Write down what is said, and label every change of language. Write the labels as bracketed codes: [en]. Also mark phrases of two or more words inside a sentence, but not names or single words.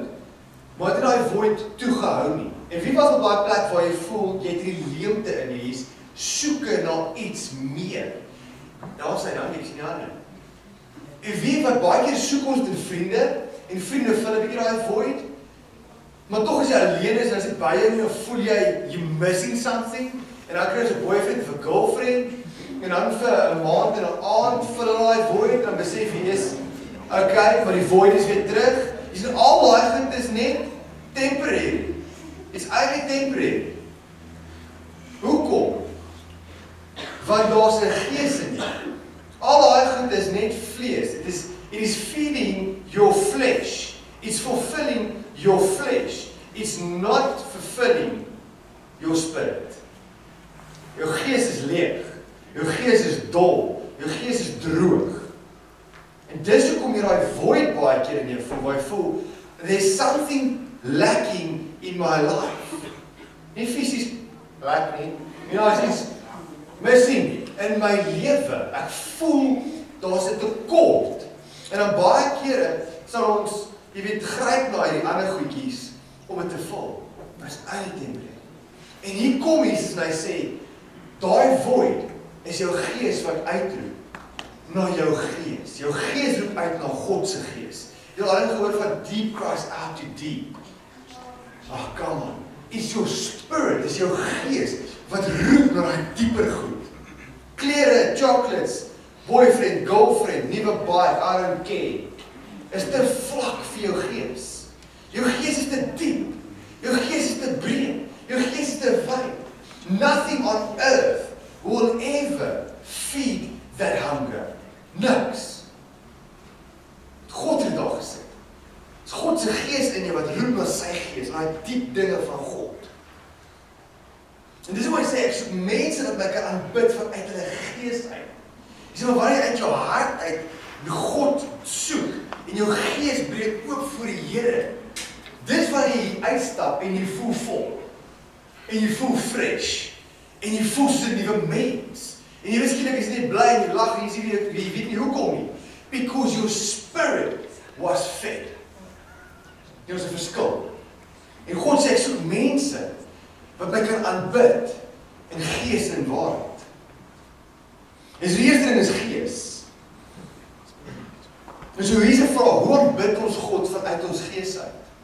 [af] Maar het daai void toegehou nie. En wie was op daai plek waar jy voel jy het hierdie leemte in jy soeke na iets meer. Daar sê dan niks nie aan. En wie wat baie keer soek ons in vriende en vriende vul 'n bietjie daai void. Maar tog as jy alleen is en as jy by jou dan voel jy [en] missing something [af] en dan kry jy 'n boyfriend of 'n girlfriend en dan vir 'n maand en 'n aand vul daai void dan besef jy is okay, maar die void is weer terug. Jy sien al daai goed is net temporary. [en] It's only temporary. [af] Hoekom? Want daar's 'n gees in jou. Al daai goed is net vlees. [en] It is feeding your flesh. It's fulfilling your flesh. It's not fulfilling your spirit. [af] Jou gees is leeg. Jou gees is dol. Jou gees is droog. En dis hoekom jy daai void baie keer in jou voel, waar jy voel, [en] there's something lacking in my life. [af] Nie fisies lack nie. As iets missing in my lewe. Ek voel daar's 'n tekort. En dan baie kere sal ons, jy weet, gryp na hierdie ander goedjies om dit te vul. Maar is uittempereer. En hier kom Jesus en hy sê, daai void is jou gees wat uitroep na jou gees. Jou gees roep uit na God se gees. Jy het al gehoor van [en] deep cries out to deep. Come on. It's your spirit, [af] is jou gees wat roep na die dieper goed. Klere, chocolates, boyfriend, girlfriend, nuwe bike, [en] I don't care. [af] Is te vlak vir jou gees. Jou gees is te diep. Jou gees is te breed. Jou gees is te wyd. [en] Nothing on earth will ever feed that hunger. [af] Niks. God het daar gesê. Dis God se gees in jou wat roep na sy gees, na die diep dinge van God. En dis hoe hy sê, ek soek mense wat my kan aanbid vanuit hulle gees uit. Jy sê, maar wanneer jy uit jou hart uit God soek, en jou gees breek oop voor die Here, dis wanneer jy uitstap en jy voel vol, en jy voel fresh, en jy voel soos 'n nuwe mens, en jy skielik is nie bly en jy lag en jy weet nie hoekom nie, [en] because your spirit was fed. [af] Dit was 'n verskil. En God sê, ek soek mense wat my kan aanbid in gees en waarheid. En so die eerste ding is gees. En so hier is 'n vraag, hoe aanbid ons God vanuit ons gees uit?